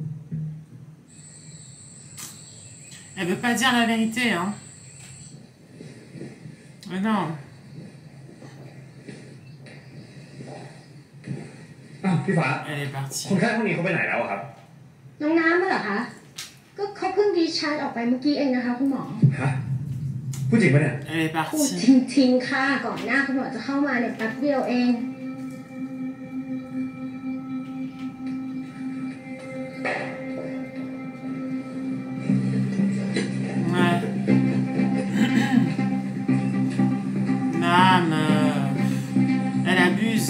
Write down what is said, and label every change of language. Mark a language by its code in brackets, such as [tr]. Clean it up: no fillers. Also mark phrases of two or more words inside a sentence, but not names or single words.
[fr] Elle veut pas dire la vérité, hein. Mais non. [th] อ้าวพี่ฟ้า [fr] Elle est partie. [th] คนไข้ห้องนี้เขาไปไหนแล้วอะครับ น้องน้ำมาเหรอคะก็เขาเพิ่งดีชาร์จออกไปเมื่อกี้เองนะคะคุณหมอ ฮะพูดจริงปะเนี่ย [fr] Elle est [th] พูด [fr] partie. [th] จริงๆค่ะก่อนหน้าคุณหมอจะเข้ามาเนี่ยแป๊บเดียวเอง [fr] Ouais. Non, elle abuse.